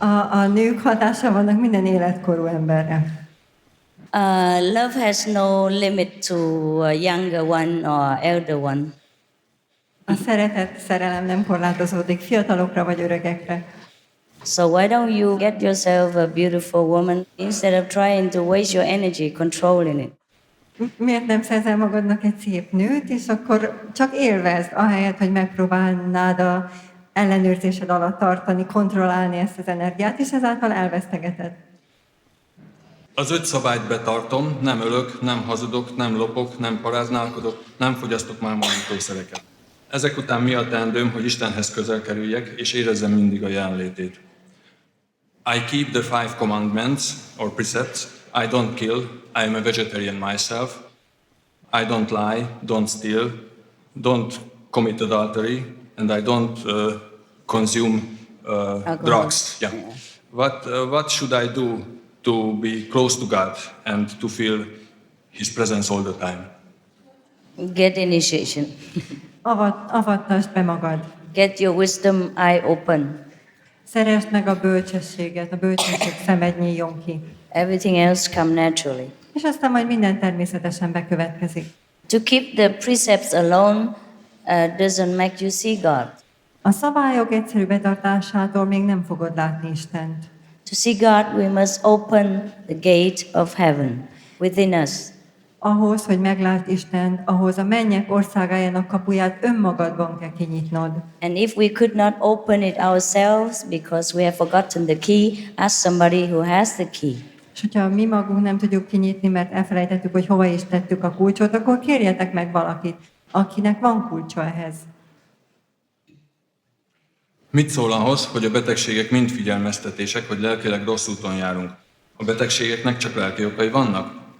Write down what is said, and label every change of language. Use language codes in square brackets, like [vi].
[hu] A nők hatása vannak minden életkorú emberre. [en] Love has no limit to a younger one or elder one. [hu] A szeretet, szerelem nem korlátozódik fiatalokra vagy öregekre. [en] So why don't you get yourself a beautiful woman instead of trying to waste your energy controlling it? [hu] Miért nem szerzel magadnak egy szép nőt, és akkor csak élvezd, ahelyett, hogy megpróbálnád a ellenőrzésed alatt tartani, kontrollálni ezt az energiát, és ezáltal elvesztegeted. Az 5 szabályt betartom, nem ölök, nem hazudok, nem lopok, nem paráználkodok, nem fogyasztok már manítószereket. Ezek után mi a teendőm, hogy Istenhez közel kerüljek, és érezzem mindig a jelenlétét. [en] I keep the 5 commandments, or precepts. I don't kill, I am a vegetarian myself. I don't lie, don't steal, don't commit adultery, and I don't consume drugs. Yeah. What should I do to be close to God and to feel His presence all the time? Get initiation. [hu] Avattasd be magad. [en] Get your wisdom eye open. [hu] Szeresd meg a bölcsességet, a bölcsesség szemed nyíljon ki. [en] Everything else come naturally. [hu] És aztán majd minden természetesen bekövetkezik. [en] To keep the precepts alone doesn't make you see God. [hu] A szabályok egyszerű betartásától még nem fogod látni Istent. [en] To see God, we must open the gate of heaven within us. [hu] Ahhoz, hogy meglát Istent, ahhoz a mennyek országájának kapuját önmagadban kell kinyitnod. [en] And if we could not open it ourselves because we have forgotten the key, ask somebody who has the key. [hu] És hogyha mi magunk nem tudjuk kinyitni, mert elfelejtettük, hogy hova is tettük a kulcsot, akkor kérjetek meg valakit, akinek van kulcsa ehhez. Mit szól ahhoz, hogy a betegségek mind figyelmeztetések, hogy lelkileg rossz úton járunk? A betegségeknek csak lelki okai vannak?